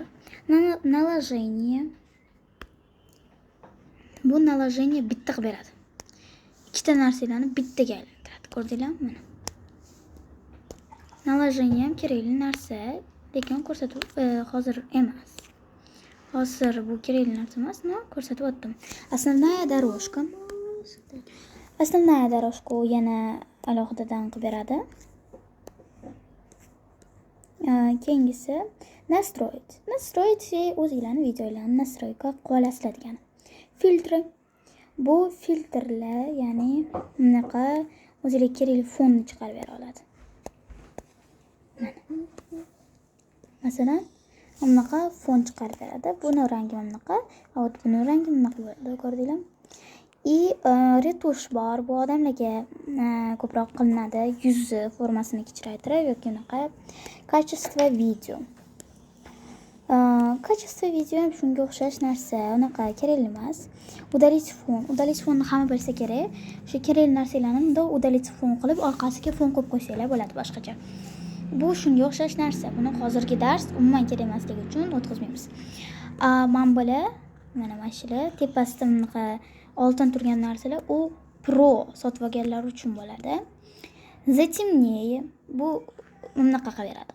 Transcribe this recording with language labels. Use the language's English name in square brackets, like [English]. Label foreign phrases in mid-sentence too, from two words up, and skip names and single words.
[Uzbek] Наложение. Bu наложение bitta qilib beradi. Ikkita narsalarni bittaga aylantiradi. Ko'rdinglarmi? Mana. Наложение ham kerakli narsa, lekin ko'rsatuv hozir emas. Hozir bu kerakli narsa emas, но ko'rsatib o'tdim. [Russian] Основная дорожка. Основная дорожка [Uzbek] yana alohidadan qilib beradi. Keyingisi настроить. Настроить o'zingizlarning videolarini настройка qilib olasizlar degani. Filtr. Bu filtrlar, ya'ni bunaqa o'zingizga kerakli fonni chiqarib bera oladi. Masalan, bunaqa fon chiqarib beradi. Buni rangi bunaqa, buni rangi bunaqa bo'ladi, ko'rdinglarmi? Retush bor. Bu odamlarga ko'proq qilinadi. Yuzi formasini kichraytirib yoki bunaqa. [Russian] Качество видео. Качество видео [Uzbek] ham shunga o'xshash narsa, unaqa kerak emas. [Russian] Удалить фон. [Uzbek] Удалить fonni hamma bilsa kerak. O'sha kerakli narsalarni bunda [Russian] удалить фон [Uzbek] qilib, orqasiga fon qo'yib qo'ysanglar bo'ladi boshqacha. Bu shunga o'xshash narsa. Buni hozirgi dars umuman kerak emasligi uchun o'tkazmaymiz. Mana shular tepasida bunaqa oltin turgan narsalar u Pro sotib olganlar uchun bo'ladi. Затемнее. Bu bunaqa qilib beradi.